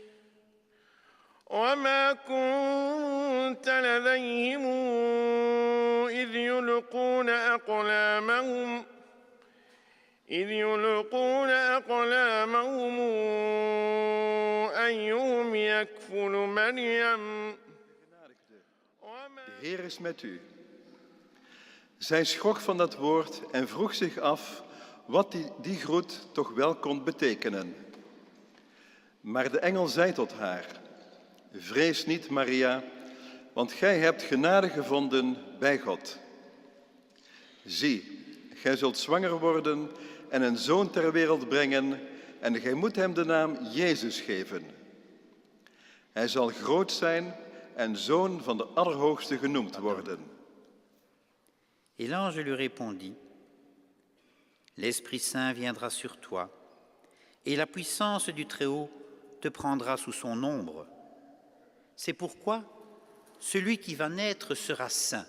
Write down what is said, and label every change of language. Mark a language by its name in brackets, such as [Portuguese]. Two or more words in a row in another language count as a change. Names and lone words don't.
[Arabic] وما كنت لديهم إذ يلقون أقلامهم أيهم يكفل مريم. [Dutch] De Heer is met u. Zij schrok van dat woord en vroeg zich af wat die groet toch wel kon betekenen. Maar de engel zei tot haar: vrees niet, Maria, want gij hebt genade gevonden bij God. Zie, gij zult zwanger worden en een zoon ter wereld brengen en gij moet hem de naam Jezus geven. Hij zal groot zijn en zoon van de Allerhoogste genoemd worden. [French] Et l'ange lui répondit: L'Esprit Saint viendra sur toi, et la puissance du Très-Haut te prendra sous son ombre. C'est pourquoi celui qui va naître sera saint.